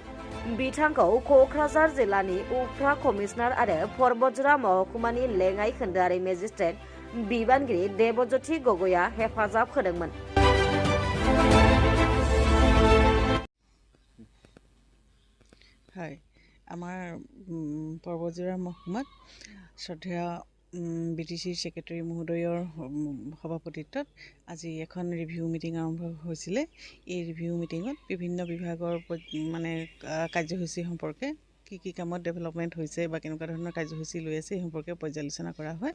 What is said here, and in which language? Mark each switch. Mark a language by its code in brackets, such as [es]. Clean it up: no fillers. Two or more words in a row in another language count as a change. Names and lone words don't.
[brx] बिथांखौ क'क्राझार जिल्लानि उफ्रा कमिसनार आरो पर्बतजरा महकुमानि लेङाइ खोन्दोआरि मेजिस्ट्रेट बिबानगिरि देबज्योति गगैआ हेफाजाब होदोंमोन। हाय, [as] আমাৰ पर्बतজৰা মহকুমাত শ্ৰদ্ধেয় বিটিচিৰ ছেক্ৰেটাৰী মহোদয়ৰ সভাপতিত্বত আজি এখন ৰিভিউ মিটিং আৰম্ভ হৈছিলে। এই ৰিভিউ মিটিঙত বিভিন্ন বিভাগৰ মানে কাৰ্যসূচী সম্পৰ্কে কি কামত ডেভেলপমেণ্ট হৈছে বা কেনেকুৱা ধৰণৰ কাৰ্যসূচী লৈ আছে এই সম্পৰ্কে পৰ্যালোচনা কৰা হয়।